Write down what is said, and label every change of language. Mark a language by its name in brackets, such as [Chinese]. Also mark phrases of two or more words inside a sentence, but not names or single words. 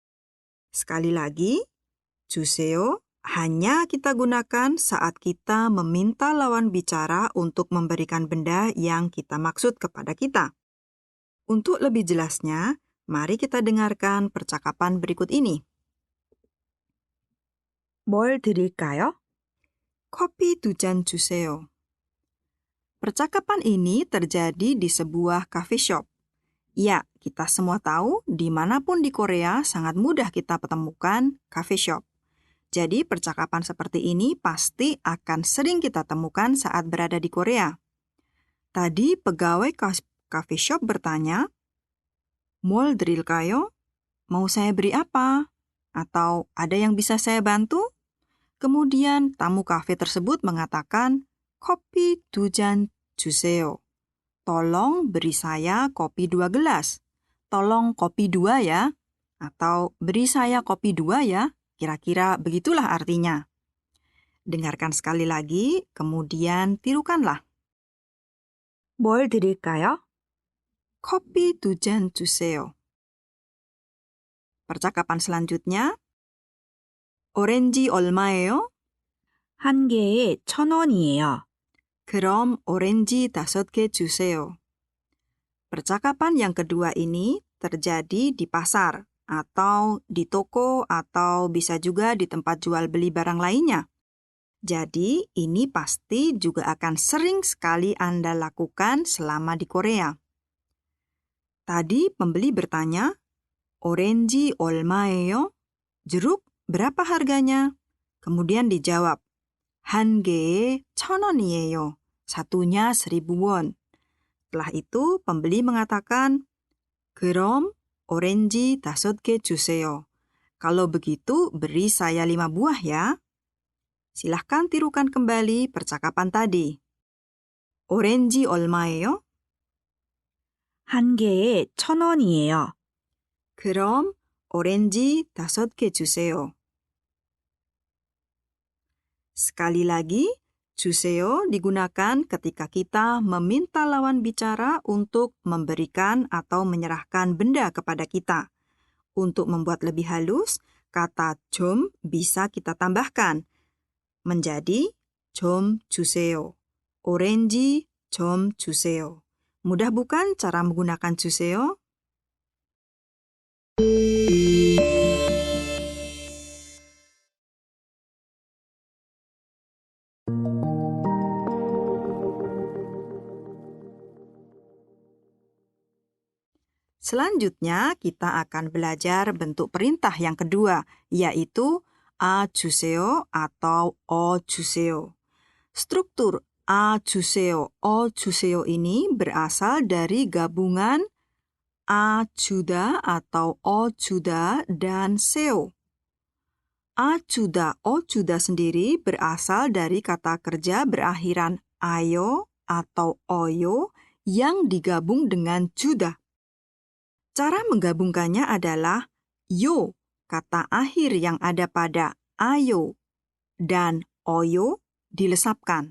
[Indonesian] Sekali lagi, 주세요 hanya kita gunakan saat kita meminta lawan bicara untuk memberikan benda yang kita maksud kepada kita. Untuk lebih jelasnya, mari kita dengarkan percakapan berikut ini. [Korean] 뭘 드릴까요? Kopi 2잔 주세요. [Indonesian] Percakapan ini terjadi di sebuah [English] coffee shop. [Indonesian] Ya, kita semua tahu dimanapun di Korea sangat mudah kita temukan [English] coffee shop. [Indonesian] Jadi percakapan seperti ini pasti akan sering kita temukan saat berada di Korea. Tadi pegawai [English] coffee shop [Indonesian] bertanya, [Korean] 뭘 드릴까요? [Indonesian] Mau saya beri apa? Atau ada yang bisa saya bantu? Kemudian tamu kafe tersebut mengatakan, [Korean] kopi 2잔 주세요. [Indonesian] Tolong beri saya kopi 2 gelas. Tolong kopi 2 ya. Atau beri saya kopi 2 ya. Kira-kira begitulah artinya. Dengarkan sekali lagi, kemudian tirukanlah. [Korean] 뭘 드릴까요? Kopi 2잔 주세요. [Indonesian] Percakapan selanjutnya, [Korean] 오렌지 얼마예요? 한 개에 1,000원이에요. 그럼 오렌지 5개 주세요. [Indonesian] Percakapan yang kedua ini terjadi di pasar, atau di toko, atau bisa juga di tempat jual beli barang lainnya. Jadi, ini pasti juga akan sering sekali Anda lakukan selama di Korea. Tadi pembeli bertanya, [Korean] 오렌지 얼마예요? [Indonesian] Jeruk berapa harganya? Kemudian dijawab, [Korean] 한 개에 1,000원이에요. [Indonesian] Satunya 1.000 won. Setelah itu, pembeli mengatakan, [Korean] 그럼 오렌지 5개 주세요. [Indonesian] Kalau begitu, beri saya 5 buah ya. Silahkan tirukan kembali percakapan tadi. [Korean] 오렌지 얼마예요? 한 개에 1,000원이에요. 그럼 오렌지 5개 주세요. [Indonesian] Sekali lagi, 주세요 digunakan ketika kita meminta lawan bicara untuk memberikan atau menyerahkan benda kepada kita. Untuk membuat lebih halus, kata 좀 bisa kita tambahkan menjadi [Korean] 좀 주세요. 오렌지 좀 주세요. [Indonesian] Mudah bukan cara menggunakan 주세요? Selanjutnya, kita akan belajar bentuk perintah yang kedua, yaitu [Korean] a 주세요 [Indonesian] atau [Korean] o 주세요. [Indonesian] Struktur [Korean] a 주세요, o 주세요 [Indonesian] ini berasal dari gabungan [Korean] a 주다 [Indonesian] atau [Korean] o 주다 [Indonesian] dan 세요. [Korean] A 주다, o 주다 [Indonesian] sendiri berasal dari kata kerja berakhiran ayo atau oyo yang digabung dengan 주다. Cara menggabungkannya adalah yo, kata akhir yang ada pada ayo, dan oyo dilesapkan.